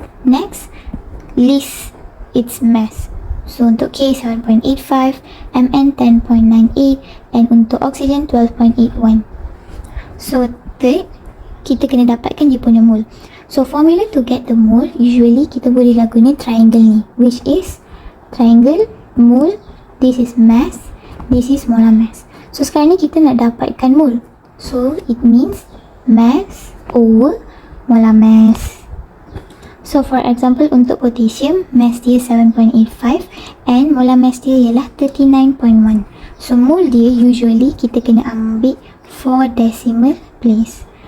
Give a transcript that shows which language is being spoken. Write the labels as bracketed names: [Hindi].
[English] Next, list its mass. So untuk K 7.85, Mn 10.98, and untuk oksigen 12.81. [Malay] So third, kita kena dapatkan dia punya mole. [English] So formula to get the mole, usually kita boleh guna triangle ni, which is triangle, mole, this is mass, this is molar mass. [Malay] So sekarang ni kita nak dapatkan mol. [English] So it means mass over molar mass. So for example, untuk potassium, mass dia 7.85 and molar mass dia ialah 39.1. [Malay] So mol dia usually kita kena ambil 4 decimal place.